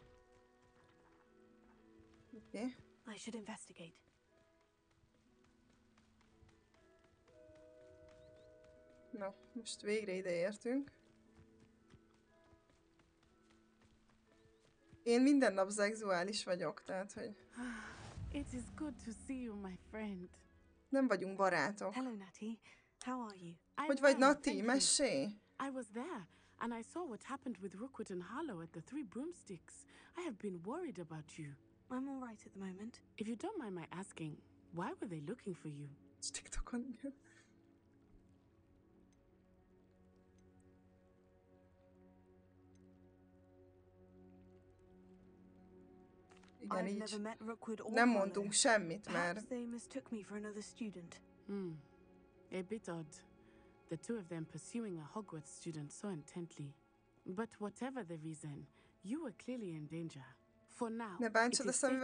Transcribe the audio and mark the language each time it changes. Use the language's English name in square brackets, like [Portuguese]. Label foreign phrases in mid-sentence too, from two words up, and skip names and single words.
[Hungarian] Oké. [English] I should investigate. [Hungarian] Na, most végre ide értünk. Én minden nap szexuális vagyok, tehát hogy [English] It is good to see you, my friend. [Hungarian] nem vagyunk barátok. [English] Hello, Natty. How are you? [Hungarian] Hogy [English] I'm [Hungarian] vagy, [English] well, [Hungarian] Nati? [English] thank you. [Hungarian] Mesélj! [English] I was there, and I saw what happened with Rookwood and Harlow at the Three Broomsticks. I have been worried about you. I'm all right at the moment. If you don't mind my asking, why were they looking for you? [Hungarian] TikTokon, igen. Igen, [English] I've never [Hungarian] így. [English] met Rookwood or [Hungarian] Nem [English] Harlow. [Hungarian] mondunk semmit, [English] Perhaps [Hungarian] mert [English] they mistook me for another student. A bit odd. The two of them pursuing a Hogwarts student so intently. But whatever the reason, you were clearly in danger. For now, [Hungarian] Ne [English] it [Hungarian] bántsad a [English] is safe to say